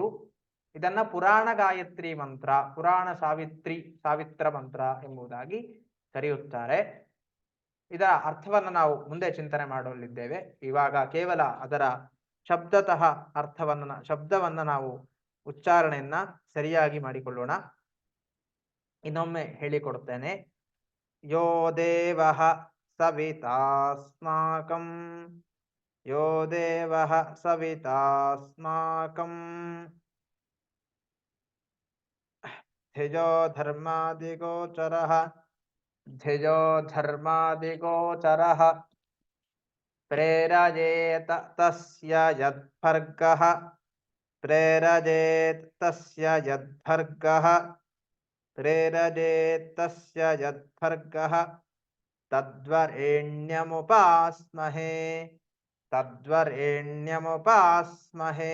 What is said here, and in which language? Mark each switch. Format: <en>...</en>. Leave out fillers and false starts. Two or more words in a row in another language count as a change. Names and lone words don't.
<kn>ಇದನ್ನ ಪುರಾಣ ಗಾಯತ್ರಿ ಮಂತ್ರ, ಪುರಾಣ ಸಾವಿತ್ರ ಮಂತ್ರ ಎಂಬುದಾಗಿ ಕರೆಯುತ್ತಾರೆ. ಇದರ ಅರ್ಥವನ್ನು ನಾವು ಮುಂದೆ ಚಿಂತನೆ ಮಾಡಲಿದ್ದೇವೆ. ಇವಾಗ ಕೇವಲ ಅದರ ಶಬ್ದವನ್ನ ನಾವು ಉಚ್ಚಾರಣೆಯನ್ನ ಸರಿಯಾಗಿ ಮಾಡಿಕೊಳ್ಳೋಣ. ಇನ್ನೊಮ್ಮೆ ಹೇಳಿಕೊಡುತ್ತೇನೆ.</kn> <sa>ಯೋ ದೇವಃ ಸವಿತಾಸ್ಮಾಕಂ, ಯೋ ದೇವಃ ಸವಿತಾಸ್ಮಾಕಂ, ಧಿಜೋ ಧರ್ಮಾದಿಗೋಚರಃ, ಧಿಜೋ ಧರ್ಮಾದಿಗೋಚರಃ, ಪ್ರೇರಯೇತ ತಸ್ಯ ಯದ್ಭರ್ಗಃ, ಪ್ರೇರಯೇತ್ ತಸ್ಯ ಯದ್ಭರ್ಗಃ, ಪ್ರೇರಯೇತ್ ತಸ್ಯ ಯದ್ಭರ್ಗಃ, ತದ್ವರೆಣ್ಯಮುಪಾಸ್ಮಹೇ, ತದ್ವರೆಣ್ಯಮುಪಾಸ್ಮಹೇ.</sa>